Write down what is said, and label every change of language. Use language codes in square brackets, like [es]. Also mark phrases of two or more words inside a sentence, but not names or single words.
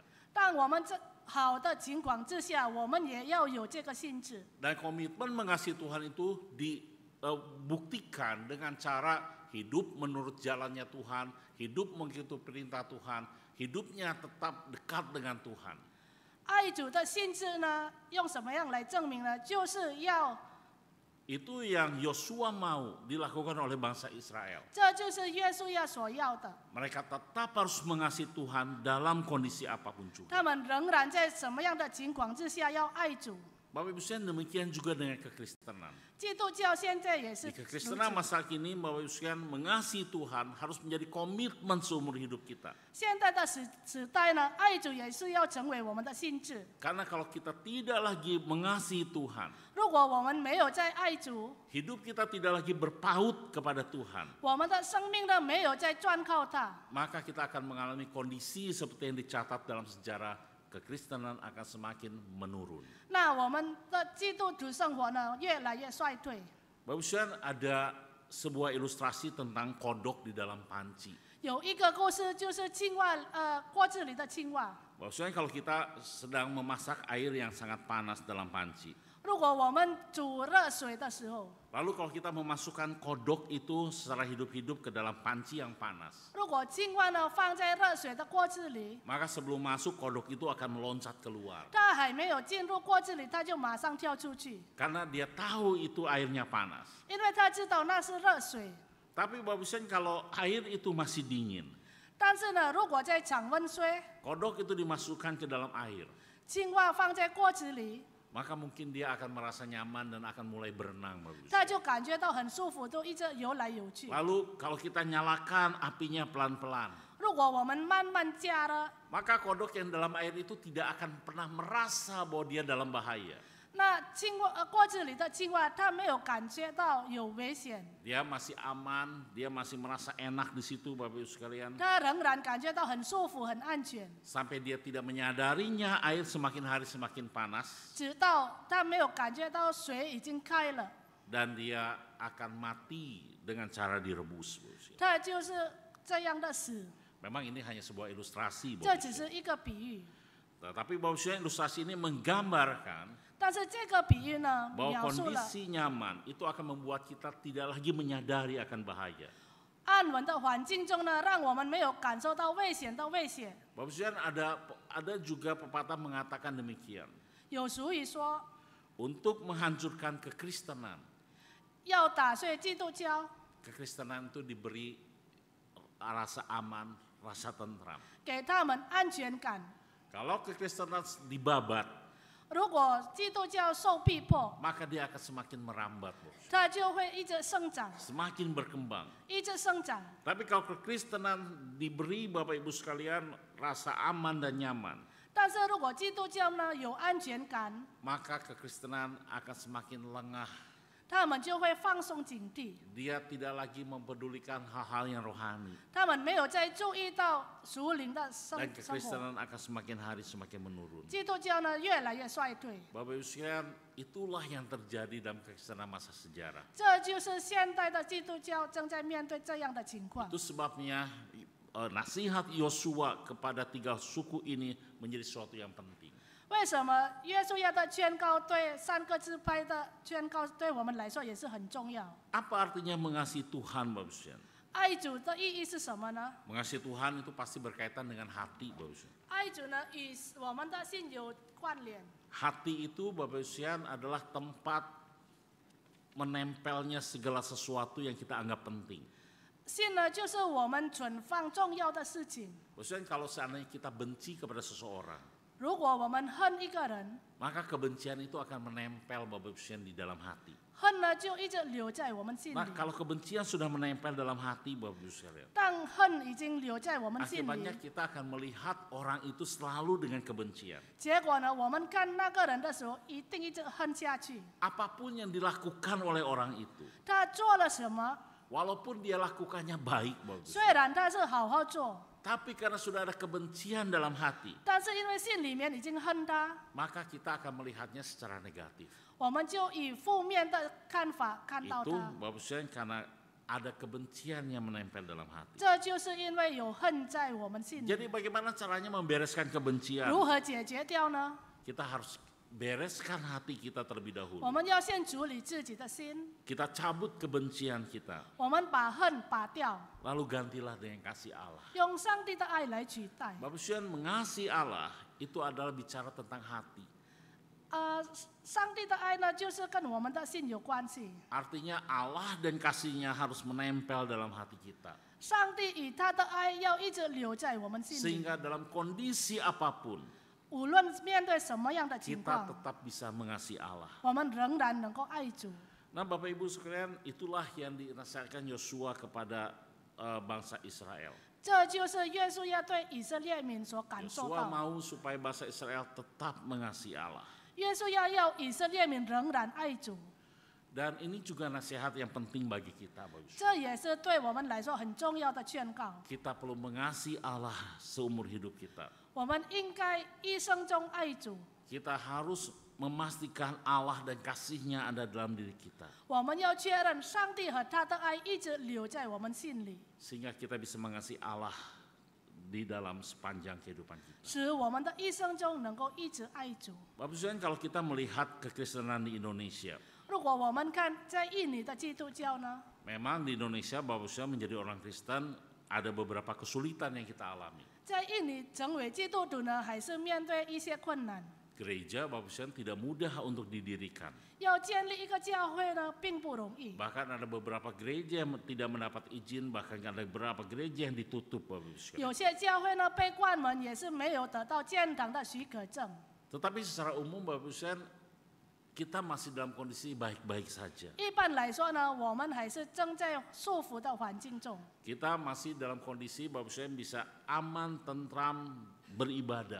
[zh] 当我们这好的情况之下，我们也要有这个心智。 [id] Dan komitmen mengasihi Tuhan itu dibuktikan dengan cara hidup menurut jalannya Tuhan, hidup mengikuti perintah Tuhan, hidupnya tetap dekat dengan Tuhan. [zh] 爱主的心智呢，用什么样来证明呢？就是要， [id] Itu yang Yosua mau dilakukan oleh bangsa Israel. [zh] 这就是约书亚所要的。 [id] Mereka tetap harus mengasihi Tuhan dalam kondisi apapun juga. [zh] 他们仍然在什么样的情况之下要爱主？ [id] Bapak Ibu sekalian, demikian juga dengan kekristenan. [zh] 基督教现在也是 [id] Di [zh] 如 [id] kekristenan [zh] 此。 [id] masa kini Bapak Ibu sekalian, mengasihi Tuhan harus menjadi komitmen seumur hidup kita. [zh] 现在的时代呢，爱主也是要成为我们的心智。 [id] Karena kalau kita tidak lagi mengasihi Tuhan, [zh] 如果我们没有在爱主， [id] hidup kita tidak lagi berpaut kepada Tuhan, [zh] 我们的生命呢没有在专靠他， [id] maka kita akan mengalami kondisi seperti yang dicatat dalam sejarah, kekristenan akan semakin menurun. [zh] 那我们的基督徒生活呢越来越衰退。 [id] Bapak Ibu sekalian, ada sebuah ilustrasi tentang kodok di dalam panci. [zh] 有一个故事就是青蛙，锅子里的青蛙。 [id] Bapak Ibu sekalian, kalau kita sedang memasak air yang sangat panas dalam panci, [zh] 如果我们煮热水的时候， [id] lalu kalau kita memasukkan kodok itu secara hidup-hidup ke dalam panci yang panas, [zh] 如果青蛙呢放在热水的锅子里， [id] maka sebelum masuk kodok itu akan meloncat keluar. [zh] 它还没有进入锅子里，它就马上跳出去， [id] Karena dia tahu itu airnya panas. [zh] 因为它知道那是热水。 [id] Tapi Bapak Ibu sekalian, kalau air itu masih dingin, [zh] 但是呢，如果在常温水， [id] kodok itu dimasukkan ke dalam air, [zh] 青蛙放在锅子里， [id] maka mungkin dia akan merasa nyaman dan akan mulai berenang. Bapak Ibu [zh] 它就感觉到很舒服，都一直游来游去。 [id] Lalu kalau kita nyalakan apinya pelan-pelan, [zh] 如果我们慢慢加了， [id] maka kodok yang dalam air itu tidak akan pernah merasa bahwa dia dalam bahaya. [zh] 那锅子里的青蛙，它没有感觉到有危险， [id] Dia masih aman, dia masih merasa enak di situ Bapak Ibu sekalian. [zh] 它仍然感觉到很舒服、很安全， [id] Sampai dia tidak menyadarinya air semakin hari semakin panas [zh] 直到它没有感觉到水已经开了， [id] dan dia akan mati dengan cara direbus. Bapak Ibu sekalian. [zh] 它就是这样的死。 [id] Memang ini hanya sebuah ilustrasi, [zh] 这 [id] Bapak Ibu [zh] 只 [id] sekalian. [zh] 是一个比喻， [id] Tapi Bapak Ibu sekalian, ilustrasi ini menggambarkan [zh] 但是这个比喻呢， [id] bahwa [zh] 描述了 [id] kondisi nyaman itu akan membuat kita tidak lagi menyadari akan bahaya. [zh] 安稳的环境中呢，让我们没有感受到危险的危险。 [id] Bapak Ibu sekalian, ada juga pepatah mengatakan demikian. [zh] 有俗语说， [id] Untuk menghancurkan kekristenan, [zh] 要打碎基督教， [id] kekristenan itu diberi rasa aman, rasa tentram. [zh] 给他们安全感。 [id] Kalau kekristenan dibabat, [zh] 如果基督教受逼迫， [id] maka dia akan semakin merambat, Bapak. [zh] 它就会一直生长， [id] Semakin berkembang. [zh] 一直生长。 [id] Tapi kalau kekristenan diberi Bapak Ibu sekalian rasa aman dan nyaman, [zh] 但是如果基督教呢有安全感， [id] maka kekristenan akan semakin lengah. [zh] 他们就会放松警惕， [id] Dia tidak lagi mempedulikan hal-hal yang rohani. [zh] 他们没有再注意到属灵的 [id] Dan [zh] 生活。 [id] kekristenan akan semakin hari semakin menurun. [zh] 基督教呢越来越衰退， [id] Bapak Ibu sekalian, itulah yang terjadi dalam kekristenan masa sejarah. [zh] 这就是现代的基督教正在面对这样的情况。 [id] Itu sebabnya nasihat Yosua kepada 3 suku ini menjadi sesuatu yang penting. [zh] 为什么约书亚的宣告对3个支派的宣告对我们来说也是很重要？ [id] Apa artinya mengasihi Tuhan, Bapak Ibu sekalian? [zh] 爱主的意义是什么呢？ [id] Mengasihi Tuhan itu pasti berkaitan dengan hati, Bapak Ibu sekalian. [zh] 爱主呢与我们的心有关联。 [id] Hati itu Bapak Ibu sekalian adalah tempat menempelnya segala sesuatu yang kita anggap penting. [zh] 信呢就是我们存放重要的事情。 [id] Bapak Ibu sekalian, kalau seandainya kita benci kepada seseorang, [zh] 如果我们恨一个人， [id] maka kebencian itu akan menempel Bapak Ibu sekalian di dalam hati. [zh] 恨呢就一直留在我们心里 [id] Nah,。kalau kebencian sudah menempel dalam hati Bapak Ibu sekalian, [zh] 当恨已经留在我们心 [id] akibatnya [zh] 里， [id] kita akan melihat orang itu selalu dengan kebencian. [zh] 结果呢，我们看那个人的时候，一定一直恨下去。 [id] Apapun yang dilakukan oleh orang itu, [zh] 他做了什么？ [id] walaupun dia lakukannya baik, Bapak Ibu [zh] 虽然他是好好做， [id] Tapi karena sudah ada kebencian dalam hati, [zh] 但是因为心里面已经恨他， [id] maka kita akan melihatnya secara negatif. [zh] 我们就以负面的看法看到 [id] Itu [zh] 他。 [id] Bapak Ibu karena ada kebencian yang menempel dalam hati. [zh] 这就是因为有恨在我们心里。 [id] Jadi bagaimana caranya membereskan kebencian? [zh] 如何解决掉呢？ [id] Kita harus bereskan hati kita terlebih [zh] 我 [id] dahulu. [zh] 们要先处理自己的心， [id] Kita cabut kebencian kita, [zh] 我们把恨拔掉， [id] lalu gantilah dengan kasih Allah. [zh] 用上帝的爱来取代。 [id] Bapak Ibu mengasihi Allah itu adalah bicara tentang hati. [zh] 上帝的爱呢，就是跟我们的心有关系。 [id] Artinya Allah dan kasihnya harus menempel dalam hati kita. [zh] 上帝以他的爱要一直留在我们心里， [id] Sehingga dalam kondisi apapun, [zh] 无论面对什么样的情 [id] kita [zh] 况， [id] tetap bisa mengasihi Allah. [zh] 我们仍然能够爱主。 [id] Nah Bapak Ibu sekalian, itulah yang dinasihatkan Yosua kepada bangsa Israel. [zh] 这就是约书亚对以色列民所感受 [id] Yosua [zh] 到。 [id] mau supaya bangsa Israel tetap mengasihi Allah. [zh] 约书亚要以色列民仍然爱主， [id] Dan ini juga nasihat yang penting bagi kita, Bapak Ibu. [zh] 这也是对我们来说很重要的劝告。 [id] Kita perlu mengasihi Allah seumur hidup kita. [zh] 我们应该一生中爱主， [id] Kita harus memastikan Allah dan kasihnya ada dalam diri kita. [zh] 我们要确认上帝和他的爱一直留在我们心里， [id] Sehingga kita bisa mengasihi Allah di dalam sepanjang kehidupan kita. [zh] 使我们的一生中能够一直爱主。 [id] Bapak Ibu sekalian, kalau kita melihat kekristenan di Indonesia, [zh] 如果我们看在印尼的基督教呢， [id] memang di Indonesia Bapak Ibu sekalian menjadi orang Kristen ada beberapa kesulitan yang kita alami. [zh] 在印尼成为基督徒呢，还是面对一些困难。 [id] Gereja Bapak Ibu sekalian tidak mudah untuk didirikan. [zh] 要建立一个教会呢，并不容易。 [id] Bahkan ada beberapa gereja yang tidak mendapat izin, bahkan ada beberapa gereja yang ditutup Bapak Ibu sekalian. [zh] 有些教会呢被关门，也是没有得到建堂的许可证。 [id] Tetapi secara umum Bapak Ibu sekalian, kita masih dalam kondisi baik-baik saja. [zh] 一般来说呢，我们还是正在束缚的环境中， [id] Kita masih dalam kondisi Bapak Ibu sekalian bisa aman, tentram, beribadah.